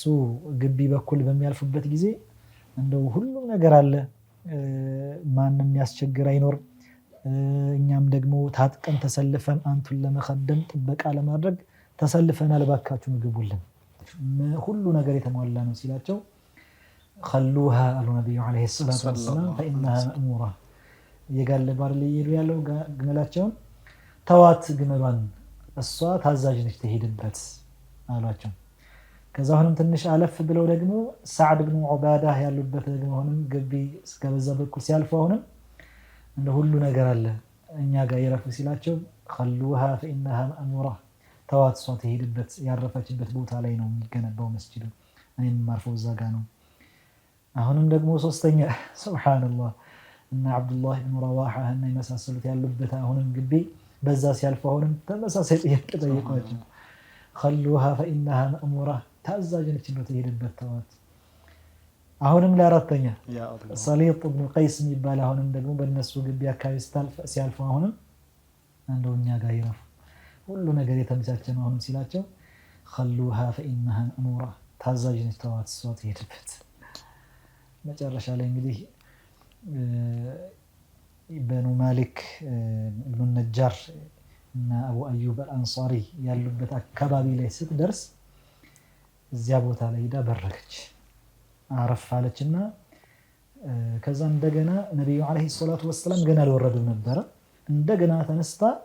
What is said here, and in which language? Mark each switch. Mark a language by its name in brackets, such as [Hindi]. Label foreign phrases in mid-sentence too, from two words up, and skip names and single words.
[Amharic] ግቢ በኩል በሚያልፉበት ጊዜ እንደው ሁሉም ነገር አለ፣ ማንም ያስቸግር አይኖር፣ እኛም ደግሞ ታጥቀን ተሰልፈን አንቱን ለመኸደም ጥበቃ ለማድረግ ተሰልፈናል፣ ባካችሁ ምግቡልን፣ ሁሉ ነገር የተሟላ ነው ሲላቸው خلوها አሉ ነብዩ [Arabic] عليه الصلاة والسلام فإنها مأمورة [Amharic] የጋለቡ አይደል ይሄዱ ያለው ግመላቸውን ተዋት፣ ግመሏን እሷ ታዛዥ ነች ትሄድበት አሏቸው። ከዛ አሁንም ትንሽ አለፍ ብለው ደግሞ ሰዓድ ብን ዑባዳ ያሉበት ደግሞ አሁንም ግቢ እስከበዛ በኩል ሲያልፉ አሁንም እንደ ሁሉ ነገር አለ እኛ ጋር ይረፉ ሲላቸው [Arabic] خلوها فإنها مأمورة [Amharic] ተዋት፣ እሷ ትሄድበት፣ ያረፈችበት ቦታ ላይ ነው የሚገነባው መስጂዱ፣ እኔም ማርፈው እዛ ጋር ነው። አሁንም ደግሞ ሶስተኛ ሱብሃንአላህ እና አብዱላህ ኢብኑ ረዋሃ እና የመሳሰሉት ያሉበት አሁንም ግቢ በዛ ሲያልፉ አሁንም ተመሳሳይ ጥያቄ ጠየቋቸው። [Arabic] خلوها فإنها مأمورة [Amharic] ታዛዥ ነች ነው ትሄድበት፣ ተዋት። አሁንም ለአራተኛ ሰሊጥ ኢብኑ ቀይስ የሚባል አሁንም ደግሞ በእነሱ ግቢ አካባቢ ሲያልፉ አሁንም እንደው እኛ ጋር ይረፉ፣ ሁሉ ነገር የተመቻቸ ነው አሁንም ሲላቸው [Arabic] خلوها فإنها مأمورة [Amharic] ታዛዥ ነች ተዋት፣ እሷ ትሄድበት። መጨረሻ ላይ እንግዲህ በኑ ማሊክ ኢብኑ ነጃር እና አቡ አዩብ አልአንሳሪ ያሉበት አካባቢ ላይ ስትደርስ እዚያ ቦታ ላይ ሄዳ በረከች፣ አረፍ አለችና ከዛ እንደገና ነብዩ [Arabic] عليه الصلاة والسلام [Amharic] ገና አልወረዱም ነበረ። እንደገና ተነስታ